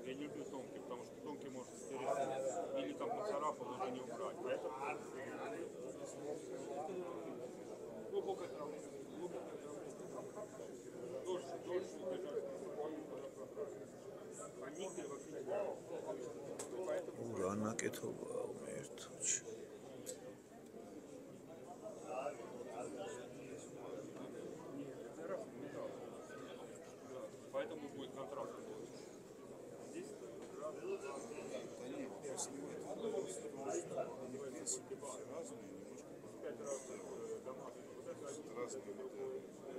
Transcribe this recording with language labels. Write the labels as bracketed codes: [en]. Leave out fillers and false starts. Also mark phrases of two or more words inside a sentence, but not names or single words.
[ru] Я не люблю тонкий, потому что тонкий может стереться. Или там поцарапал, уже не убрать. А это глубокое травление. Дольше держать. А никель вообще не [ka] რა ნაკეთობაა მე ერთში. [ru] Поэтому будет контраст. Здесь разные